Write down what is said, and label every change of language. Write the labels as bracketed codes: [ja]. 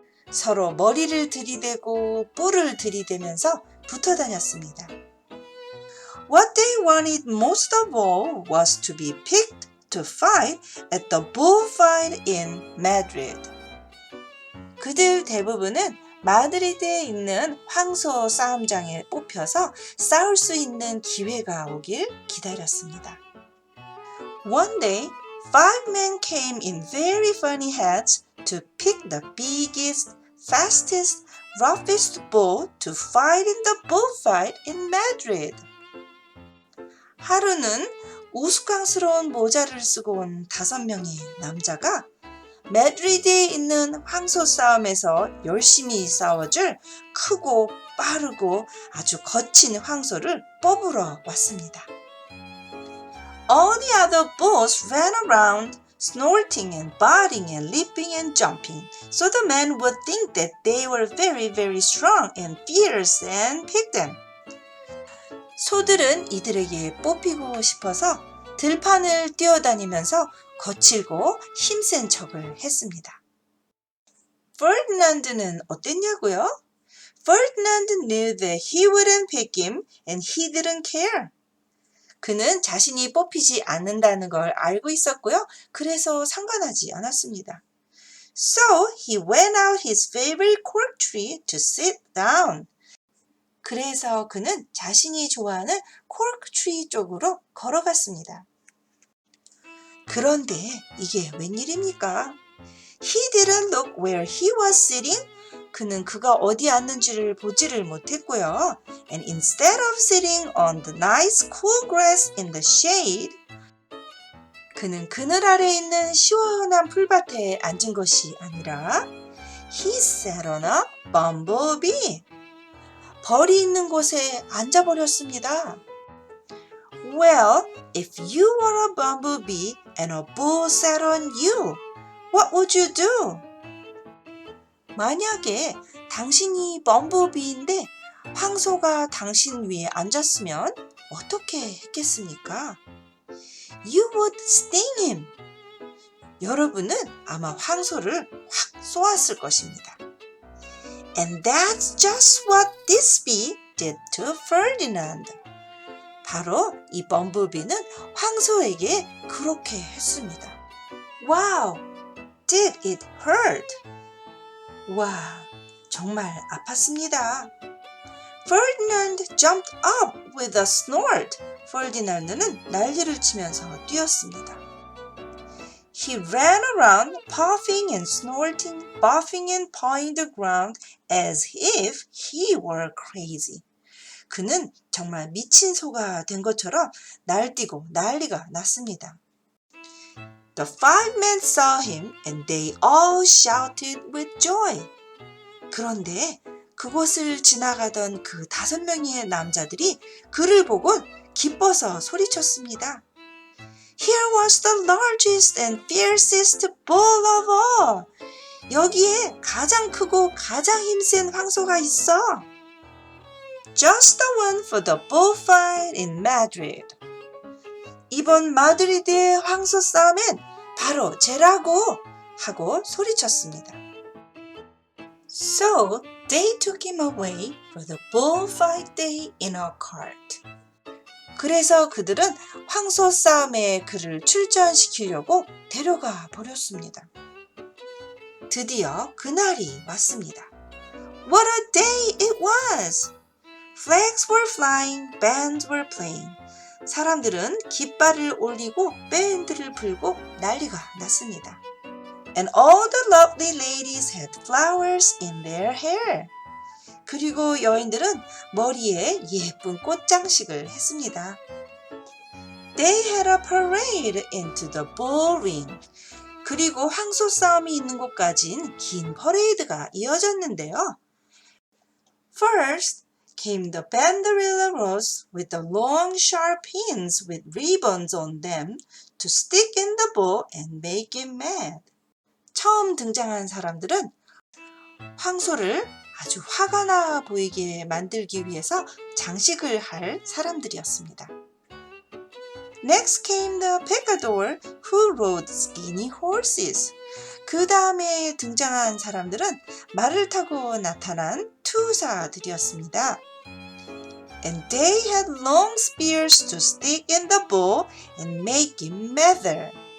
[ko] 서로 머리를 들이대고 뿔을 들이대면서 붙어 다녔습니다. [en] What they wanted most of all was to be picked to fight at the bullfight in Madrid. [ko] 그들 대부분은 마드리드에 있는 황소 싸움장에 뽑혀서 싸울 수 있는 기회가 오길 기다렸습니다. [en] One day, 5 men came in very funny hats to pick the biggest, fastest, roughest bull to fight in the bullfight in Madrid. [ko] 하루는 우스꽝스러운 모자를 쓰고 온 5명의 남자가 매드리드에 있는 황소 싸움에서 열심히 싸워줄 크고 빠르고 아주 거친 황소를 뽑으러 왔습니다. [en] All the other bulls ran around, snorting and barking and leaping and jumping, so the men would think that they were very, very strong and fierce and pick them. [ko] 소들은 이들에게 뽑히고 싶어서 들판을 뛰어다니면서 거칠고 힘센 척을 했습니다. Ferdinand는 어땠냐고요? [en] Ferdinand knew that he wouldn't pick him and he didn't care. [ko] 그는 자신이 뽑히지 않는다는 걸 알고 있었고요. 그래서 상관하지 않았습니다. [en] So he went out his favorite cork tree to sit down. [ko] 그래서 그는 자신이 좋아하는 cork tree 쪽으로 걸어갔습니다. 그런데 이게 웬일입니까? [en] He didn't look where he was sitting. [ko] 그는 그가 어디 앉는지를 보지를 못했고요. [en] And instead of sitting on the nice cool grass in the shade, [ko] 그는 그늘 아래 있는 시원한 풀밭에 앉은 것이 아니라 [en] he sat on a bumblebee. [ko] 벌이 있는 곳에 앉아버렸습니다. [en] Well, if you were a bumblebee and a bull sat on you, what would you do? [ko] 만약에 당신이 범블비인데 황소가 당신 위에 앉았으면 어떻게 했겠습니까? [en] You would sting him. [ko] 여러분은 아마 황소를 확 쏘았을 것입니다. [en] And that's just what this bee did to Ferdinand. [ko] 바로 이 범블비는 황소에게 그렇게 했습니다. [en] Wow, did it hurt? [ko] 와, 정말 아팠습니다. [en] Ferdinand jumped up with a snort. [ko] 퍼디난드는 난리를 치면서 뛰었습니다. [en] He ran around, puffing and snorting, buffing and pawing the ground as if he were crazy. [ko] 그는 정말 미친 소가 된 것처럼 날뛰고 난리가 났습니다. [en] The 5 men saw him and they all shouted with joy. [ko] 그런데 그곳을 지나가던 그 5명의 남자들이 그를 보고 기뻐서 소리쳤습니다. [en] Here was the largest and fiercest bull of all. [ko] 여기에 가장 크고 가장 힘센 황소가 있어. [en] Just the one for the bullfight in Madrid. [ko] 이번 마드리드의 황소 싸움엔 바로 쟤라고 하고 소리쳤습니다. [en] So they took him away for the bullfight day in a cart. [ko] 그래서 그들은 황소 싸움에 그를 출전시키려고 데려가 버렸습니다. 드디어 그날이 왔습니다. [en] What a day it was! Flags were flying, bands were playing. [ko] 사람들은 깃발을 올리고 밴드를 불고 난리가 났습니다. [en] And all the lovely ladies had flowers in their hair. [ko] 그리고 여인들은 머리에 예쁜 꽃장식을 했습니다. [en] They had a parade into the bull ring. [ko] 그리고 황소 싸움이 있는 곳까지는 긴 퍼레이드가 이어졌는데요. [en] First came the banderilleros with the long sharp pins with ribbons on them to stick in the bull and make him mad. [ko] 처음 등장한 사람들은 황소를 아주 화가 나 보이게 만들기 위해서 장식을 할 사람들이었습니다. [en] Next came the picador who rode skinny horses. [ko] 그 다음에 등장한 사람들은 말을 타고 나타난 투사들이었습니다. [en] And they had long spears to stick in the bull and make him madder.